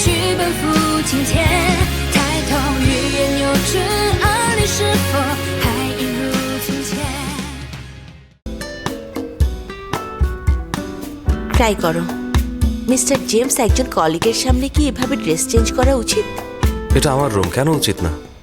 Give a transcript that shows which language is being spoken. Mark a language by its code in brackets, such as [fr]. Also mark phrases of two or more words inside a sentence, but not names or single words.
[zh] 奔赴今天，抬头欲言又止，而你是否还一如从前？ [bn] ট্রাই করো। মিস্টার জেমস একজন কলিগের সামনে কি এভাবে ড্রেস চেঞ্জ করা উচিত? এটা আমার রুম, কেন উচিত না?